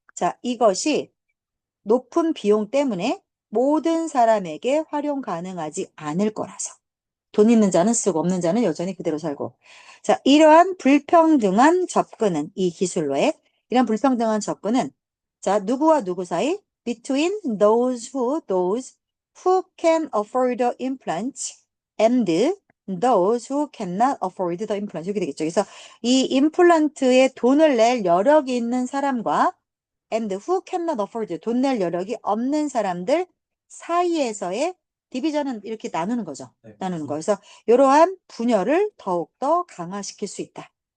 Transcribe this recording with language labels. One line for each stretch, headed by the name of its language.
Korean: 자, 이것이 높은 비용 때문에 모든 사람에게 활용 가능하지 않을 거라서. 돈 있는 자는 쓰고 없는 자는 여전히 그대로 살고. 자, 이러한 불평등한 접근은 이 기술로의 이런 불평등한 접근은 자, 누구와 누구 사이?
English: Between those who can afford the implants and those who cannot afford the implants.
Korean: 이렇게 되겠죠. 그래서 이 임플란트에 돈을 낼 여력이 있는 사람과
English: and who cannot afford
Korean: 돈 낼 여력이 없는 사람들 사이에서의 디비전은 이렇게 나누는 거죠. 네. 나누는 거. 그래서 이러한 분열을 더욱더 강화시킬 수 있다.